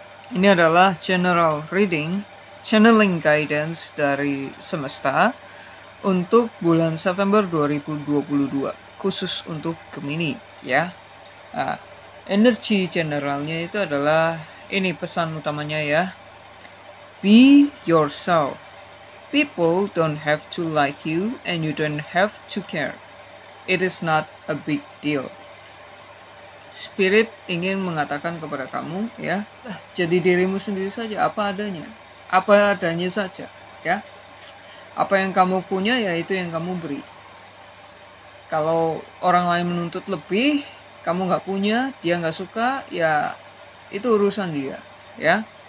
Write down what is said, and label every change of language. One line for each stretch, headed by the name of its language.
Indonesian: Ini adalah general reading, channeling guidance dari semesta untuk bulan September 2022, khusus untuk Gemini ya. Nah, energi generalnya itu adalah ini pesan utamanya ya.
English: Be yourself. People don't have to like you and you don't have to care. It is not a big deal.
Indonesian: Spirit ingin mengatakan kepada kamu ya, jadi dirimu sendiri saja, apa adanya saja ya. Apa yang kamu punya ya itu yang kamu beri. Kalau orang lain menuntut lebih, kamu nggak punya, dia nggak suka, ya itu urusan dia ya.